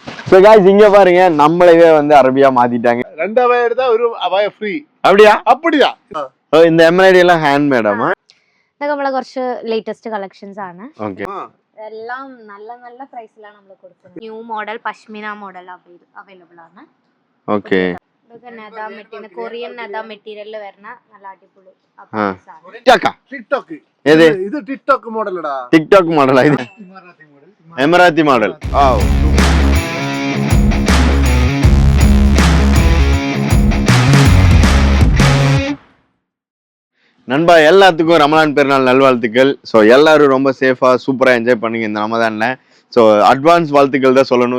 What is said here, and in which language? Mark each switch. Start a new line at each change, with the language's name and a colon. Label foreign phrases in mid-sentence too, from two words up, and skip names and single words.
English: So guys,
Tamil: இங்க பாருங்க நம்மளவே வந்து அரபியா மாத்திட்டாங்க. 2000 எடுத்தா ஒரு அபாய ஃப்ரீ. அப்படியா? அப்படியா? இந்த எம்ப்ராய்டரி எல்லாம்
English: hand made-ஆமா?
Malayalam: ഇതൊക്കെ നമ്മളെ കുറച്ച്
English: latest collections
Malayalam: ആണ്. ഓക്കേ. എല്ലാം നല്ല നല്ല പ്രൈസിലാണ് നമ്മൾ കൊടുക്കുന്നത്.
English: new model pashmina model available
Malayalam: ആണ്. ഓക്കേ. ഇതൊക്കെ നെതാ മെറ്റീരിയൽ കൊറിയൻ നെതാ മെറ്റീരിയലിൽ വരുന്ന നല്ല അടിപൊളി ആണ്. ടിക്ടോക്ക്. ഏത്? ഇത് ടിക്ടോക്ക് മോഡലടാ. ടിക്ടോക്ക് മോഡലാ ഇത്?
English: Emirati model.
Malayalam: ആവൂ.
Tamil: நண்பா எல்லாத்துக்கும் ரமலான் பெருநாள் நல்வாழ்த்துக்கள். ஸோ எல்லாரும் ரொம்ப சேஃபாக சூப்பராக என்ஜாய் பண்ணுங்க இந்த ரமதானில். ஸோ அட்வான்ஸ் வாழ்த்துக்கள் தான் சொல்லணும்.